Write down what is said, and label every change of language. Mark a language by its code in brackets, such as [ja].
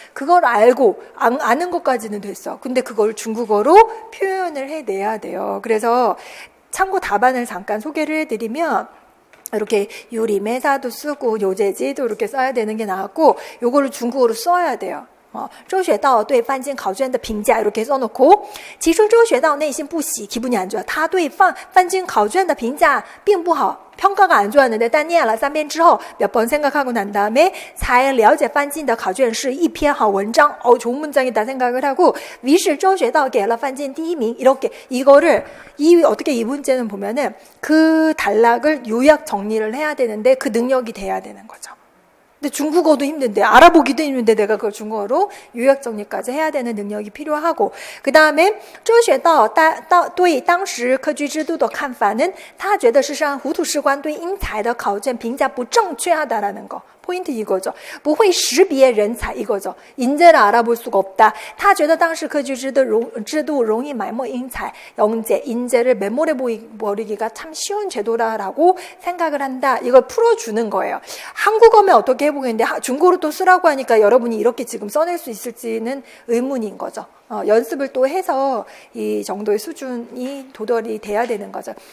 [ko] 그걸 알고 아는 것까지는 됐어. 근데 그걸 중국어로 표현을 해내야 돼요. 그래서 참고 답안을 잠깐 소개를 해드리면 이렇게 유림회사도 쓰고 요제지도 이렇게 써야 되는 게 나왔고 요거를 중국어로 써야 돼요. [zh] 周学道对范进考卷的评价 [ko] 이렇게 써놓고 [zh] 其实周学道内心不喜 [ko] 기분이 안 좋아. [zh] 他对范进考卷的评价并不好. [ko] 평가가 안 좋았는데 [zh] 但念了3遍之后 [ko] 몇 번 생각하고 난 다음에 [zh] 才了解范进的考卷是一篇好文章. [ko] 좋은 문장이다 생각을 하고 [zh] 于是周学道给了范进第一名. [ko] 이렇게 이거를 어떻게 이 문제는 보면은 그 단락을 요약 정리를 해야 되는데 그 능력이 돼야 되는 거죠. 근데 중국어도 힘든데 알아보기도 힘든데 내가 그걸 중국어로 요약 정리까지 해야 되는 능력이 필요하고 그 다음에 [zh] 周学道对当时科举制度的看法 [ko] 는 [zh] 他觉得是让糊涂士官对英才的考卷评价不正确 [ko] 하다라는 거. 포인트 이거죠. [zh] 不会识别人才 [ko] 이거죠. 인재를 알아볼 수가 없다. [zh] 他觉得当时科举制度容易埋没英才. [ko] 영재, 인재를 메모래 버리기가 참 쉬운 제도라고 생각을 한다. 이걸 풀어주는 거예요. 한국어면 어떻게 해보겠는데 중국어로 또 쓰라고 하니까 여러분이 이렇게 지금 써낼 수 있을지는 의문인 거죠. 연습을 또 해서 이 정도의 수준이 도달이 돼야 되는 거죠.